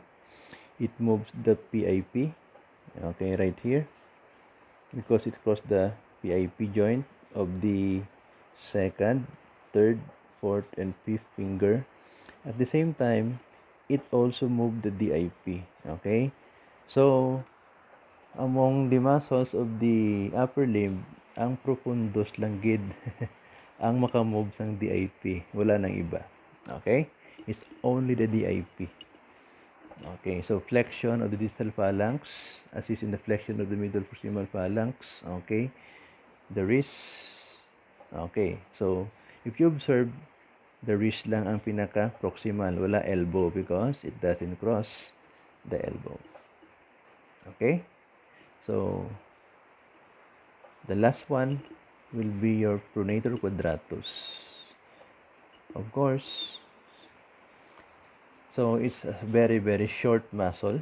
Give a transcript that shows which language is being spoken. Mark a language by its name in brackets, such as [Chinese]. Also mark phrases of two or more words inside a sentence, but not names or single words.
[English] It moves the PIP, okay, right here because it crosses the PIP joint of the second, third, fourth, and fifth finger. At the same time, it also moved the DIP, okay? So, among the muscles of the upper limb, [Hiligaynon] ang profundus lang gid ang makamove sang DIP. Wala nang iba. [English] Okay? It's only the DIP. Okay, so flexion of the distal phalanx, assist in the flexion of the middle proximal phalanx. Okay, the wrist. Okay, so if you observe, the wrist [Hiligaynon] lang ang pinaka proximal, wala elbow [English] because it doesn't cross the elbow. Okay, so the last one will be your pronator quadratus. Of course, so it's a very short muscle.